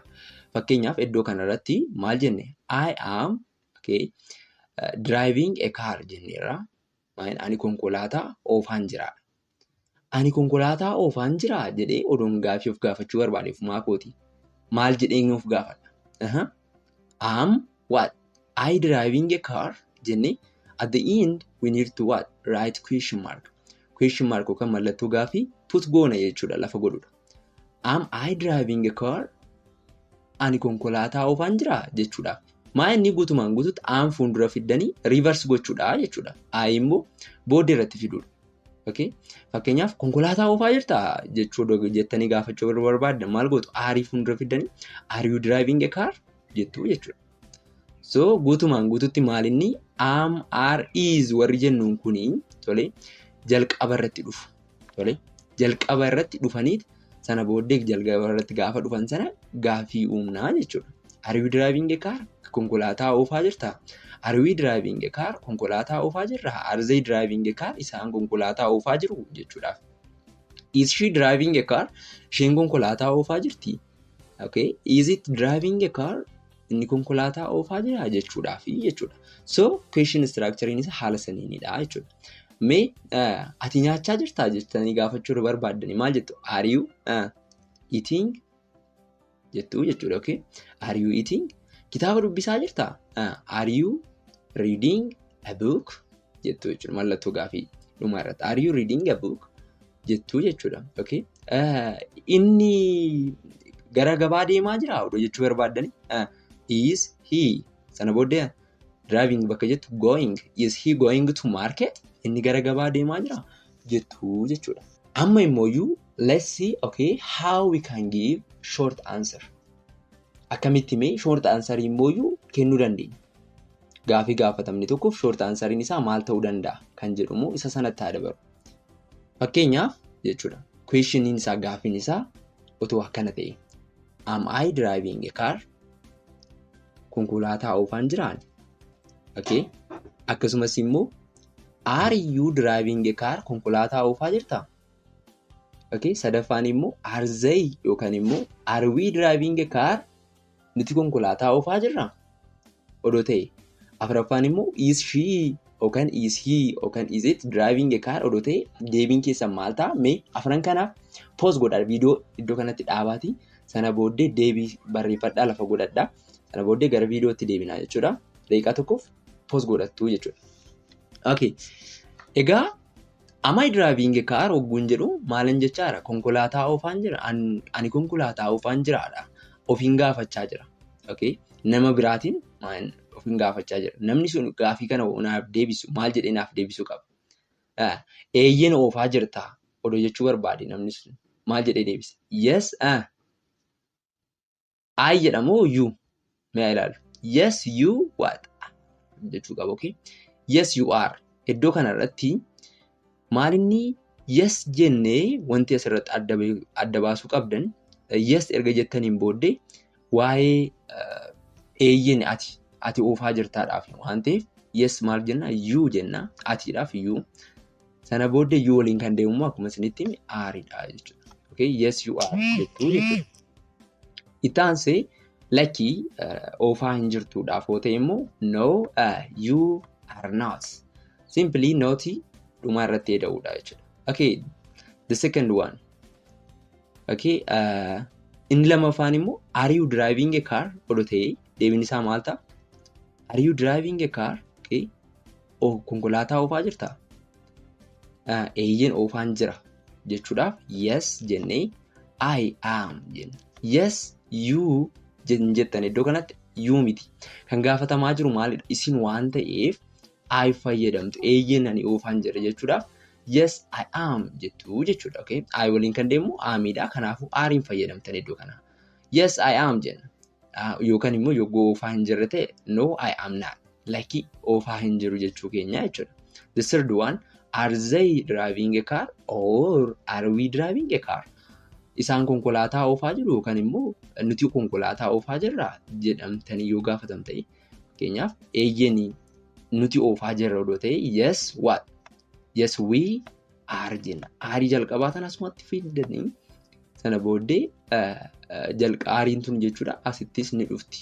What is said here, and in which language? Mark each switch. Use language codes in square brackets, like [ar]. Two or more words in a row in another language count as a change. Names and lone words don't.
[om] Fakkeenyaaf iddoo kanarratti maal jenne? [en] I am okay driving a car jenneerra. [om] Ani konkolaataa oofaan jira. Ani konkolaataa oofaan jira jedhee odoon gaafii of gaafachuu barbaadeef maakooti. Maal jedhee of gaafadha? [en] Am what? I driving a car jennee at the end we need to what? Write question mark. Question mark [om] yookaan mallattoo gaafii put goona jechuudha lafa godhudha. [en] Am I driving a car? [om] Ani konkolaataa oofaan jira jechuudha. Maa inni guutumaan guututti am fuuldura fiddanii reverse gochuudha jechuudha. I immoo booddee irratti fiduudha. Okay. Fakkeenyaaf konkolaataa oofaa jirta jechuudha jettanii gaafachuu barbaaddan maal gootu? Are fuuldura fiddanii [en] are you driving a car [om] jettu jechuudha. So guutumaan guututti maal inni [en] am are is [om] warri jennuun kuni tole jalqaba irratti dhufu. Tole jalqaba irratti dhufaniit sana booddee jalqaba irratti gaafa dhufan sana gaafii uumnaa jechuudha. [en] Are you driving a car? [om] Konkolaataa oofaa jirta. [en] Are we driving a car? [om] Konkolaataa oofaa jirra. [en] Are they driving a car? [om] Isaan konkolaataa oofaa jiru jechuudha. [en] Is she driving a car? [om] Isheen konkolaataa oofaa jirti. [en] Okay. Is it driving a car? [om] Inni konkolaataa oofaa jira jechuudha. So [en] question structure [om] isa haala saniinidha jechuudha. Mee ati nyaachaa jirtaa jettanii gaafachuu barbaaddani maal jettu? [en] Are you eating [om] jettu jechuudha. [en] Okay. Are you eating? [om] Kitaaba dubbisaa jirtaa? [en] Are you reading a book [om] jettu jechuudha. Mallattoo gaafii dhuma irratti [en] are you reading a book [om] jettu jechuudha. Okay. Inni gara gabaa deemaa jira odoo jechuu barbaaddani. [en] Is he [om] sana booddee driving bakka jettu going. [en] Is he going to market? [om] Inni gara gabaa deemaa jira jettu jechuudha. Amma immoo [en] let's see okay how we can give short answer. [om] Akkamitti mee [en] short answer [om] immoo kennuu dandeenya. Gaafii gaafatamne tokkoof short answeriin isaa maal ta'uu danda'a kan jedhumu isa sanatti haa dabaru. Fakkeenyaaf jechuudha. Questioniin isaa gaafiin isaa otoo akkana ta'e. [en] Am I driving a car? [om] Konkolaataa oofaan jiraan. [en] Okay. [om] Akkasumas immoo [en] are you driving a car? [om] Konkolaataa oofaa jirtaa? [en] Okay. [om] Sadaffaan immoo [en] are they [om] yookaan immoo [en] are we driving a car? [om] Nuti konkolaataa oofaa jirra. Odoo ta'e. Afuraffaan immoo [en] is she [om] yookaan [en] is he [om] yookaan [en] is it driving a car [om] odoo ta'e deebiin keessan maal ta'a? Mee afran kanaaf pause godhaa viidiyoo iddoo kanatti dhaabaati. Sana booddee deebii barreeffadhaa lafa godhadhaa. Sana booddee gara viidiyootti deebinaa jechuudha. Daqiiqaa tokkoof pause godhattu jechuudha. Okay. Egaa [en] am I driving a car [om] hogguun jedhu maalan jechaadha? Konkolaataa oofaan jira. Ani konkolaataa oofaan jiraadha. Ofiin gaafachaa jira. Okay. Nama biraatiin ofiin gaafachaa jira. Namni sun gaafii kana naaf deebisu maal jedhee naaf deebisuu qaba? Eeyyeen oofaa jirtaa odoo jechuu barbaade namni sun maal jedhee deebisa? [en] Yes. I jedhamoo you? [om] Mee ilaalu. [en] Yes you what? [om] Jechuu qaba. Okay. [en] Yes you are. [om] Iddoo kanarratti maal inni yes jennee wanti asirratti adda baasuu qabdan yes erga jettaniin booddee waa'ee eeyyeen ati oofaa jirtaadhaaf waan ta'eef yes maal jenna you jenna atiidhaaf you sana booddee you waliin kan deemu akkuma isinitti aariidha jechuudha. Okay. [en] Yes you are [om] jettuu jechuudha. Itti aansee lakkii oofaa hin jirtuudhaaf yoo ta'e immoo [en] no, you are not. [om] Simply not dhuma irratti jedhudha jechuudha. [en] Okay, the second one. [om] Okay, inni lamaffaan immoo [en] are you driving a car [om] odoo ta'e deebiin isaa maal ta'a? [en] Are you driving a car? [om] Okay, konkolaataa oofaa jirtaa? Eeyyeen oofaan jira jechuudhaaf yes jennee [en] I am [om] jenna. Yes, you jettan iddoo kanatti you miti. Kan gaafatamaa jiru maalidha? Isin waan ta'eef I fayyadamtu. Eeyyeen ani oofaan jira jechuudhaaf [en] yes, I am [om] jettu jechuudha. Okay, I waliin kan deemu amidha. Kanaafuu aariin fayyadamtan iddoo kana. [en] Yes, I am [om] jenna. Yookaan immoo yogguu oofaa hin jirre ta'e [en] no, I am not. [om] Lakkii oofaa hin jiru jechuu keenya jechuudha. [en] The third one, are they driving a car or are we driving a car? [om] Isaan konkolaataa oofaa jiru yookaan immoo nuti konkolaataa oofaa jirra jedhamtanii yoo gaafatan ta'e fakkeenyaaf eeyyeen nuti oofaa jirra odoo ta'e [en] yes, what? Yes, we are jenna. [om] Aarii jalqabaa tan asumatti fidanii sana booddee aariin tun jechuudha asittis ni dhufti.